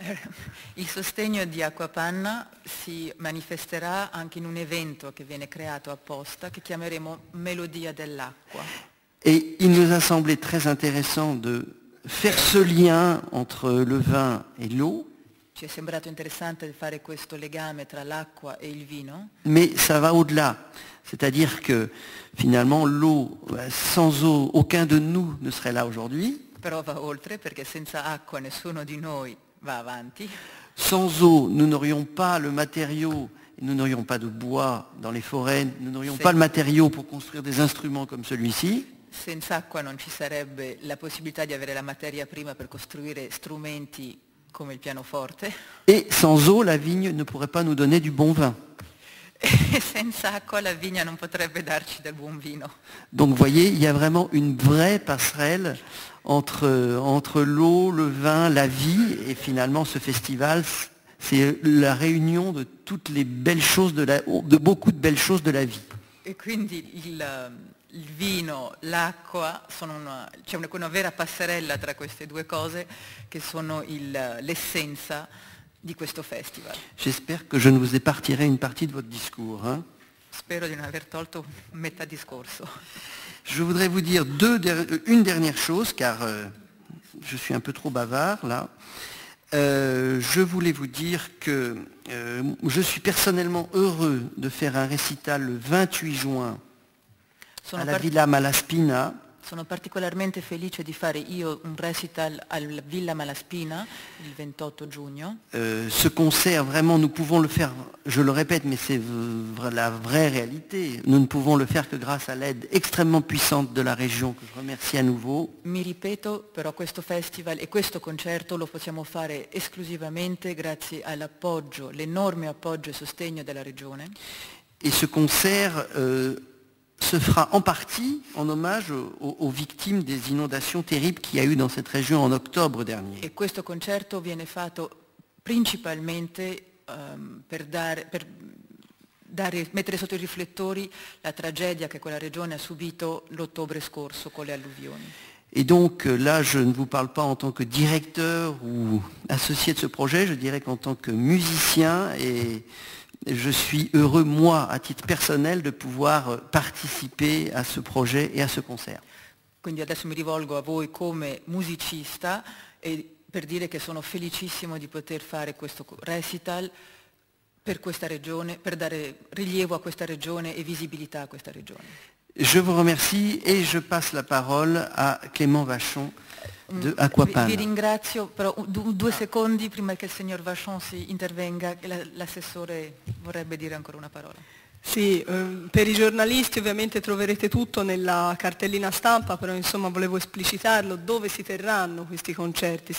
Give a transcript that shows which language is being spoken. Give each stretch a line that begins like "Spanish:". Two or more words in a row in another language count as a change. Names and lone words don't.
Italian: Il sostegno di Acquapanna si manifesterà anche in un evento che viene creato apposta, che chiameremo Melodia dell'acqua.
French: Et il nous a semblé très intéressant de faire ce lien entre le vin et l'eau.
Italian: Ci è sembrato interessante fare questo legame tra l'acqua e il vino.
French: Mais ça va au-delà. C'est-à-dire que finalement l'eau, sans eau, aucun de nous ne serait là aujourd'hui.
Italian: Però va oltre, perché senza acqua nessuno di noi va avanti.
French: Sans eau, nous n'aurions pas le matériau, nous n'aurions pas de bois dans les forêts, nous n'aurions pas le matériau pour construire des instruments comme celui-ci.
Italian: Senza acqua non ci sarebbe la possibilità di avere la materia prima per costruire strumenti come il pianoforte.
French: Et sans eau, la vigne ne pourrait pas nous donner du bon vin.
Italian: E senza acqua la vigna non potrebbe darci del buon vino.
French: Donc vous voyez, il y a vraiment une vraie passerelle entre l'eau, le vin, la vie, et finalement ce festival, c'est la réunion de toutes les belles choses, de beaucoup de belles choses de la vie.
Italian: E quindi il vino, l'acqua, c'è una vera passerella tra queste due cose che sono l'essenza di questo festival.
French: J'espère que je ne vous ai pas retiré une partie de votre discours. Hein.
Italian: Spero di non aver tolto metà discorso.
French: Je voudrais vous dire une dernière chose, car je suis un peu trop bavard là. Je voulais vous dire que je suis personnellement heureux de faire un récital le 28 juin à la Villa Malaspina.
Italian: Sono particolarmente felice di fare io un recital alla Villa Malaspina il 28 giugno.
French: Ce concert, vraiment, nous pouvons le faire, je le répète, mais c'est la vraie réalité. Nous ne pouvons le faire que grâce à l'aide extrêmement puissante de la région, que je remercie à nouveau.
Italian: Mi ripeto, però questo festival e questo concerto lo possiamo fare esclusivamente grazie all'appoggio, l'enorme appoggio e sostegno della regione.
French: Et ce concert se fera en partie en hommage aux victimes des inondations terribles qu'il y a eu dans cette région en octobre dernier.
Italian: E questo concerto viene fatto principalmente mettere sotto i riflettori la tragedia che quella regione ha subito l'ottobre scorso con le alluvioni.
French: Et donc là, je ne vous parle pas en tant que directeur ou associé de ce projet, je dirais qu'en tant que musicien, et je suis heureux, moi, à titre personnel, de pouvoir participer à ce projet et à ce concert.
Italian: Quindi adesso mi rivolgo a voi come musicista e per dire che sono felicissimo di poter fare questo recital per questa regione, per dare rilievo a questa regione e visibilità a questa regione.
French: Je vous remercie et je passe la parole à Clément Vachon de Acquapanna.
Italian: Vi ringrazio, però 2 secondi prima che il signor Vachon si intervenga, l'assessore vorrebbe dire ancora una parola. Sì, per i giornalisti ovviamente troverete tutto nella cartellina stampa, però insomma volevo esplicitarlo, dove si terranno questi concerti.